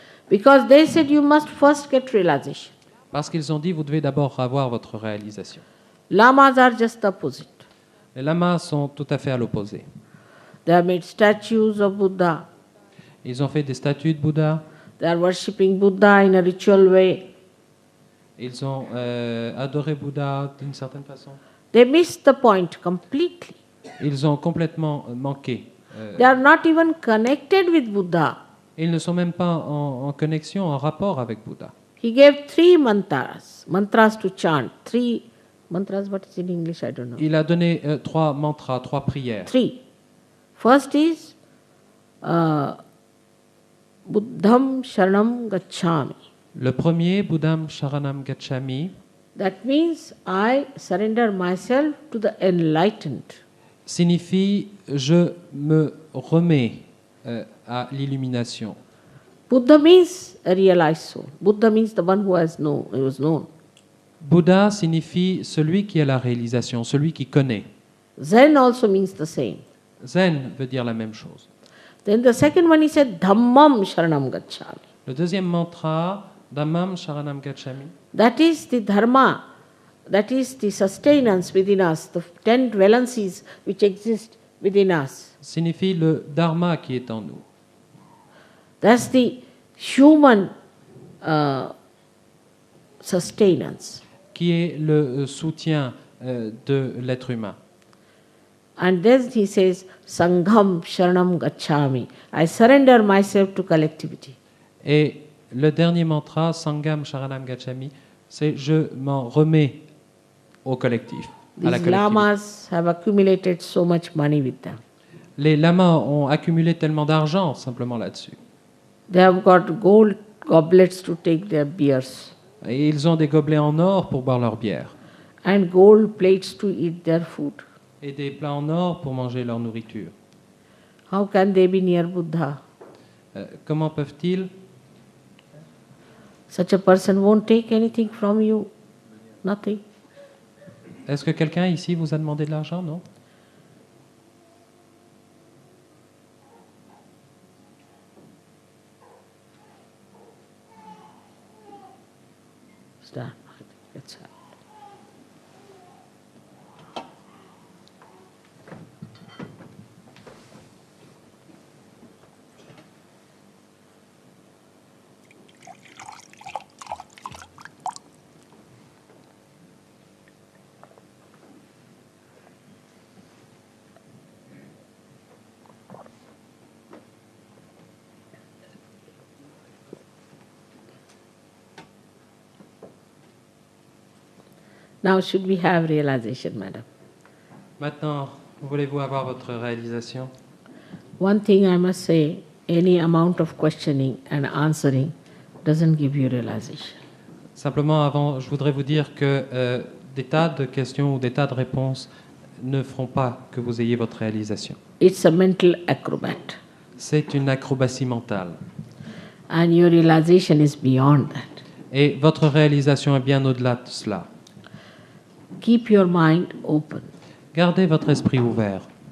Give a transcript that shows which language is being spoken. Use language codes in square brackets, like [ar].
[en] Because they said you must first get realization. [fr] Parce qu'ils ont dit vous devez d'abord avoir votre réalisation. [en] Lamas are just the opposite. [fr] Les lamas sont tout à fait à l'opposé. [en] They have made statues of Buddha. [fr] Ils ont fait des statues de Bouddha. [en] They are worshipping Buddha in a ritual way. [fr] Ils ont adoré Bouddha d'une certaine façon. [en] They missed the point completely. [fr] Ils ont complètement manqué. [en] They are not even connected with Buddha. [fr] Ils ne sont même pas en connexion, en rapport avec Bouddha. [en] He gave 3 mantras to chant. 3 mantras, what is in English? I don't know. [fr] Il a donné 3 mantras, 3 prières. [en] 3. First is [pi] Buddham Sharanam Gacchami. [fr] Le premier, [pi] Buddham Sharanam Gacchami, [en] That means I surrender myself to the enlightened. [fr] signifie je me remets à l'illumination. [en] Buddha means a realized soul. Buddha means the one who was known. [fr] Bouddha signifie celui qui a la réalisation, celui qui connaît. [en] Zen also means the same. [fr] Zen veut dire la même chose. [en] Then the second one he said [pi] Dhammam Sharanam Gacchami. [fr] Le deuxième mantra, [pi] Dhammam Sharanam Gacchami, [en] That is the dharma, that is the sustenance within us, the 10 valencies which exist within us. [fr] signifie le dharma qui est en nous. [en] That's the human sustenance. [fr] Qui est le soutien de l'être humain. [en] And then he says, [pi] Sangham Sharanam Gacchami. [en] I surrender myself to collectivity. [fr] Et le dernier mantra, [pi] Sangham Sharanam Gacchami, [fr] c'est je m'en remets au collectif, à la [en] These [fr] collectivité. [en] lamas have accumulated so much money with them. [fr] Les lamas ont accumulé tellement d'argent simplement là-dessus. [en] They have got gold goblets to take their beers [fr] Et ils ont des gobelets en or pour boire leur bière. [en] and gold plates to eat their food. [fr] Et des plats en or pour manger leur nourriture. [en] How can they be near Buddha? [fr] Comment peuvent-ils? [en] Such a person won't take anything from you. Nothing. [fr] Est-ce que quelqu'un ici vous a demandé de l'argent, non? [en] Start. That's all. Now should we have realization, madam? [fr] Maintenant, voulez-vous avoir votre réalisation? [en] One thing I must say, any amount of questioning and answering doesn't give you realization. [fr] Simplement, avant, je voudrais vous dire que des tas de questions ou des tas de réponses ne feront pas que vous ayez votre réalisation. [en] It's a mental acrobat. [fr] C'est une acrobatie mentale. [en] And your realization is beyond that. [fr] Et votre réalisation est bien au-delà de cela. [en] Keep your mind open. [fr] Gardez votre esprit ouvert.